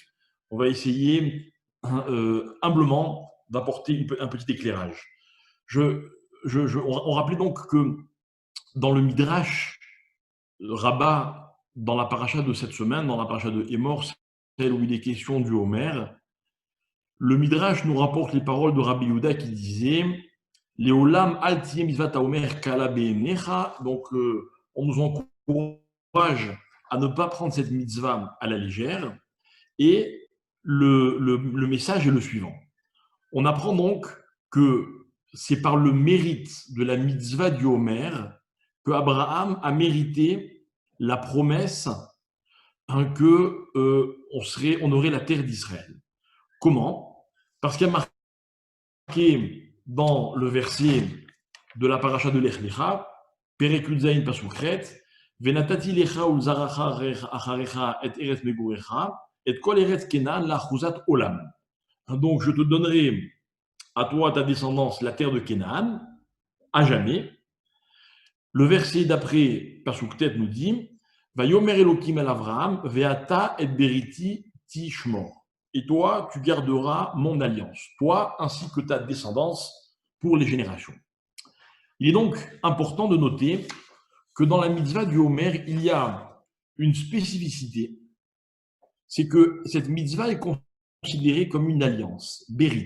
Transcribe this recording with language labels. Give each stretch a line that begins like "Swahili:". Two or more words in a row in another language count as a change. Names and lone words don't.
French: On va essayer humblement d'apporter un petit éclairage. On rappelait donc que dans le Midrash Rabbah, dans la paracha de cette semaine, dans la paracha de Hémor, celle où il est question du Homer, le Midrash nous rapporte les paroles de Rabbi Yehuda qui disait
Hebrew: לעולם אל תהי מצוות העומר קלה בעיניך.
French: Donc, on nous encourage à ne pas prendre cette mitzvah à la légère. Et le message est le suivant. On apprend donc que c'est par le mérite de la mitzvah du Homer que Abraham a mérité la promesse que on aurait la terre d'Israël. Comment? Parce qu'il y a marqué dans le verset de la paracha de
Hebrew: Lech Lecha, פרק יוד פסוק ח ונתתי לך ולזרעך אחריך את ארץ מגריך את כל ארץ כנען לאחזת עולם.
French: Donc je te donnerai à toi, à ta descendance, la terre de Canaan, à jamais. Le verset d'après,
Hebrew: Pasuktet
French: nous dit
Hebrew: ויאמר אלקים אל אברהם ואתה את בריתי תשמר.
French: Et toi, tu garderas mon alliance, toi ainsi que ta descendance pour les générations. Il est donc important de noter que dans la mitzvah du Homer, il y a une spécificité, c'est que cette mitzvah est considérée comme une alliance, bérit.